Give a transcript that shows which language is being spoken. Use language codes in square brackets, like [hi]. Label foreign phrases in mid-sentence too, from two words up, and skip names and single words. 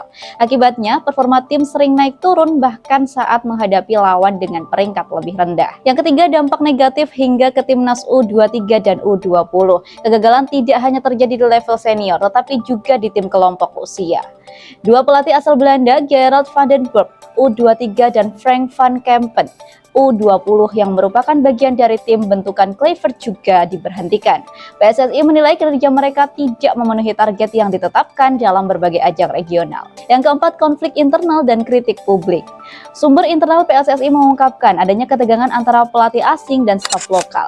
[id] Akibatnya, performa tim sering naik turun bahkan saat menghadapi lawan dengan peringkat lebih rendah. Yang ketiga, dampak negatif hingga ke timnas U23 dan U20. Kegagalan tidak hanya terjadi di level senior, tetapi juga di tim kelompok usia. Dua pelatih asal Belanda, Gerard van den Berg, U23 dan Frank van Kempen, U20 yang merupakan bagian dari tim bentukan Kluivert juga diberhentikan. PSSI menilai kinerja mereka tidak memenuhi target yang ditetapkan dalam berbagai ajang regional. Yang keempat, konflik internal dan kritik publik. Sumber internal PSSI mengungkapkan adanya ketegangan antara pelatih asing dan staf lokal.